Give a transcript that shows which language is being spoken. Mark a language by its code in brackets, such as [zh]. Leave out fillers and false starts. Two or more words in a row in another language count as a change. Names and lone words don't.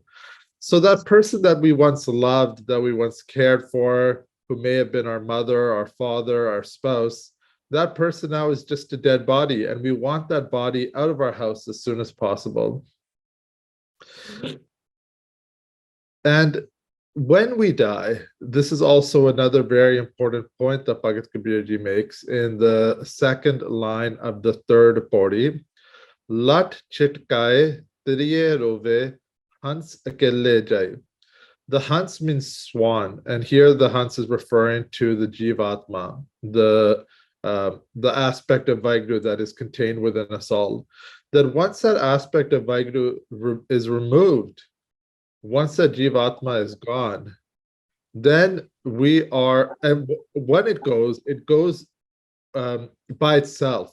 [en] So that person that we once loved, that we once cared for, who may have been our mother, our father, our spouse, that person now is just a dead body, and we want that body out of our house as soon as possible. And when we die, this is also another very important point that Bhagat Kabir Ji makes in the second line of the third pori. [pa] ਲਟ ਛਿਟਕਾਏ ਤਿਰੀਆ ਰੋਵੈ ਹੰਸੁ ਅਕੇਲਾ ਜਾਈ. [en] The hans means swan, and here the hans is referring to the Jivatma, the aspect of Vaheguru that is contained within us all. That once that aspect of Vaheguru is removed, once that Jivatma is gone, then we are, and when it goes by itself.